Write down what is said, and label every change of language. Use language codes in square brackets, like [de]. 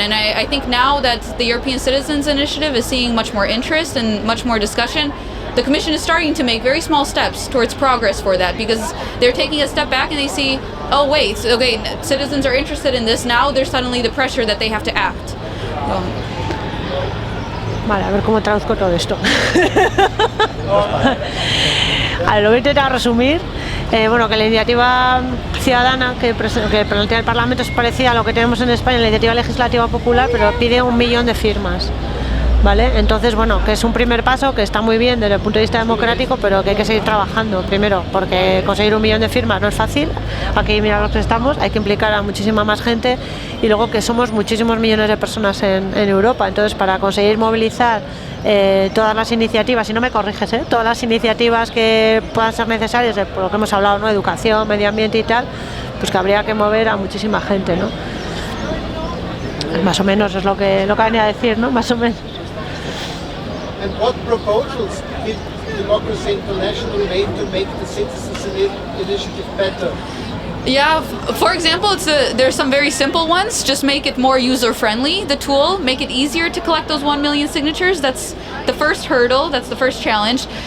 [en] And I think now that the European Citizens Initiative is seeing much more interest and much more discussion, the Commission is starting to make very small steps towards progress for that, because they're taking a step back and they see, oh wait, okay, citizens are interested in this, now there's suddenly the pressure that they have to act. [es] Vale, a ver cómo traduzco todo esto. A ver, lo voy a intentar resumir. Bueno, que la iniciativa ciudadana que plantea el Parlamento es parecida a lo que tenemos en España, la iniciativa legislativa popular, pero pide 1 millón de firmas. ¿Vale? Entonces, bueno, que es un primer paso, que está muy bien desde el punto de vista democrático, pero que hay que seguir trabajando. Primero, porque conseguir 1 millón de firmas no es fácil, aquí mira los que estamos, hay que implicar a muchísima más gente, y luego que somos muchísimos millones de personas en Europa. Entonces, para conseguir movilizar todas las iniciativas, si no me corriges, todas las iniciativas que puedan ser necesarias, por lo que hemos hablado, ¿no? Educación, medio ambiente y tal, pues que habría que mover a muchísima gente, ¿no? Más o menos es lo que venía a decir, ¿no? Más o menos. [en] And what proposals did Democracy International make the Citizens Initiative better? Yeah, for example, there's some very simple ones. Just make it more user-friendly, the tool. Make it easier to collect those 1 million signatures. That's the first hurdle, that's the first challenge.